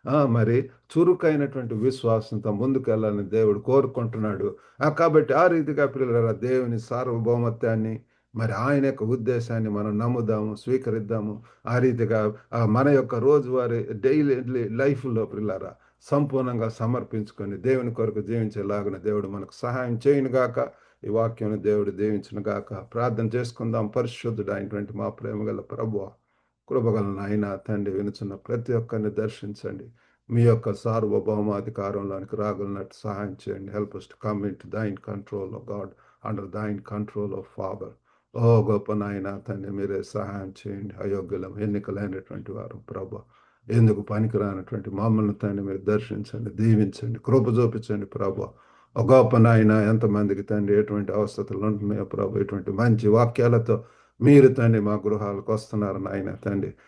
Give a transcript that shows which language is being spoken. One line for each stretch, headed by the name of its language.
Telugu: మరి చురుకైనటువంటి విశ్వాసంతో ముందుకెళ్ళాలని దేవుడు కోరుకుంటున్నాడు కాబట్టి ఆ రీతిగా పిల్లల దేవుని సార్వభౌమత్వాన్ని మరి ఆయన యొక్క ఉద్దేశాన్ని మనం నమ్ముదాము స్వీకరిద్దాము ఆ రీతిగా మన యొక్క రోజువారీ డైలీ లైఫ్లో పిల్లరా సంపూర్ణంగా సమర్పించుకొని దేవుని కొరకు జీవించేలాగిన దేవుడు మనకు సహాయం చేయనుగాక ఈ వాక్యం దేవుడు దీవించిన గాక. ప్రార్థన చేసుకుందాం. పరిశుద్ధుడు అయినటువంటి మా ప్రేమ గల ప్రభువ, కృపగల నాయన తండ్రి, వినుచున్న ప్రతి ఒక్కరిని దర్శించండి. మీ యొక్క సార్వభౌమాధికారంలోనికి రాగలిగినట్టు సహాయం చేయండి.
English: Help us to come into thine control of God, under thine control of Father.
Telugu: ఓ గొప్ప నాయన తండ్రి, మీరే సహాయం చేయండి. అయోగ్యులం, ఎన్నికలైనటువంటి వారు ప్రభు, ఎందుకు పనికిరానటువంటి మమ్మల్ని తండ్రి మీరు దర్శించండి, దీవించండి, కృప చూపించండి ప్రభు. ఒక గొప్ప నాయన ఎంతమందికి తండ్రి ఎటువంటి అవస్థలు ఉంటున్నాయో ప్రభు, ఇటువంటి మంచి వాక్యాలతో మీరు తండ్రి మా గృహాలకు వస్తున్నారు నాయన తండ్రి.